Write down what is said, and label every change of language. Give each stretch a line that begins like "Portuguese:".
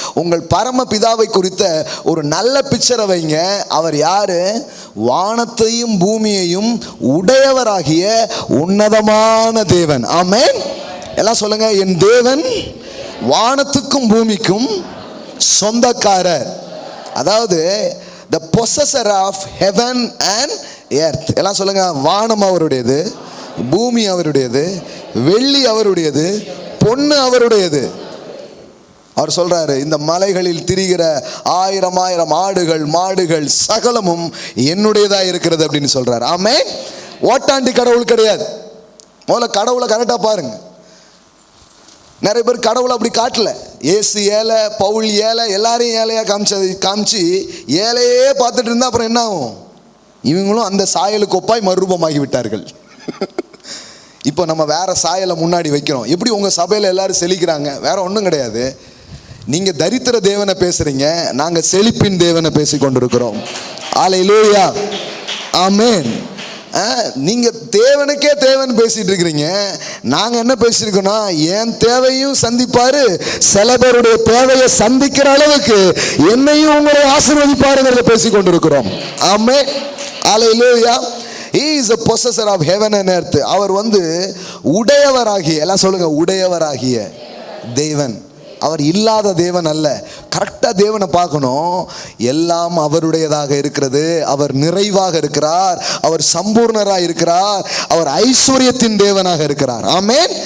Tamil: உங்கள் பரம பிதாவை குறித்த ஒரு நல்ல பிக்சரை வைங்க. அவர் யார்? வானத்தையும் பூமியையும் உடையவராகிய உன்னதமான தேவன். ஆமென். எல்லாம் சொல்லுங்க, என் தேவன் வானத்துக்கும் பூமிக்கும் சொந்தக்காரர்.
English: அதாவது the possessor of heaven and earth.
Tamil: எல்லாம் சொல்லுங்க, வானம் அவருடையது, பூமி அவருடையது, வெள்ளி அவருடையது, பொன்னு அவருடையது. அவர் சொல்றாரு, இந்த மலைகளில் திரிகிற 1000 ஆடுகள் மாடுகள் சகலமும் என்னுடையதா இருக்கிறது அப்படின்னு சொல்றாரு. ஆமென். ஓட்டாண்டி கடவுள் கிடையாது. முதல்ல கடவுளை கரெக்டா பாருங்க. நிறைய பேர் கடவுளை அப்படி காட்டல. ஏசு ஏழை, பவுல் ஏழை, எல்லாரையும் ஏழையாக காமிச்சு ஏழையே பார்த்துட்டு இருந்தா அப்புறம் என்ன ஆகும்? இவங்களும் அந்த சாயலுக்கு ஒப்பாய் மறுரூபமாகி விட்டார்கள். இப்போ நம்ம வேற சாயலை முன்னாடி வைக்கிறோம். எப்படி உங்கள் சபையில் எல்லாரும் செழிக்கிறாங்க? வேற ஒன்றும் கிடையாது. நீங்கள் தரித்திர தேவனை பேசுறீங்க, நாங்கள் செழிப்பின் தேவனை பேசி கொண்டிருக்கிறோம். அல்லேலூயா, ஆமென். நீங்கள் தேவனுக்கே தேவன் பேசிட்டு இருக்கிறீங்க, நாங்கள் என்ன பேசியிருக்கோம்னா, என் தேவையும் சந்திப்பாரு, சில பேருடைய தேவையை சந்திக்கிற அளவுக்கு என்னையும் உங்களை ஆசீர்வதிப்பாருங்கிறத பேசி கொண்டிருக்கிறோம். ஆமென். அல்லேலூயா.
English: He is a possessor of heaven and earth.
Tamil: அவர் உடையவராகிய, எல்லாம் சொல்லுங்க, உடையவராகிய தேவன். அவர் இல்லாத தேவன் அல்ல. கரெக்டாக தேவனை பார்க்கணும். எல்லாம் அவருடையதாக இருக்கிறது. அவர் நிறைவாக இருக்கிறார், அவர் சம்பூர்ணராக இருக்கிறார், அவர் ஐஸ்வர்யத்தின் தேவனாக இருக்கிறார். ஆமென்.